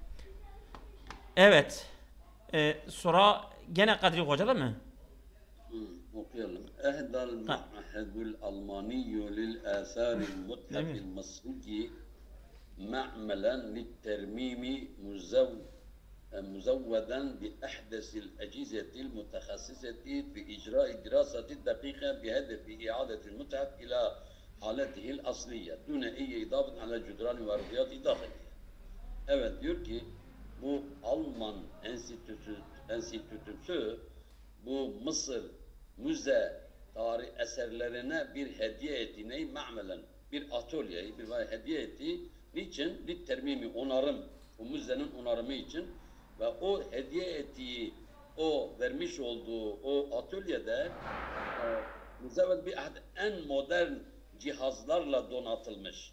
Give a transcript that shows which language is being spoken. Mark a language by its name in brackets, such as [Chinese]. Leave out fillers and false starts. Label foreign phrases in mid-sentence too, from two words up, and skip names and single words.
[Turkish] Evet. Sonra gene Kadri Hoca'da mı? [Arabic] Okuyalım. أهدى المعهد الألماني للآثار المتحف المصري معملا للترميم مزودا بأحدث الأجهزة المتخصصة في إجراء دراسة دقيقة بهدف إعادة المتحف إلى حالته الأصلية دون أي إضافة على الجدران والأرضيات داخلها. [Turkish] Evet, diyor ki bu Alman enstitüsü bu Mısır müze tarih eserlerine bir hediye ettiğini ma'melen bir atölyeyi bir hediye etti. Niçin? Littermimi onarım, o müzenin onarımı için ve o hediye ettiği, o vermiş olduğu o atölyede müzevved bir en modern cihazlarla donatılmış.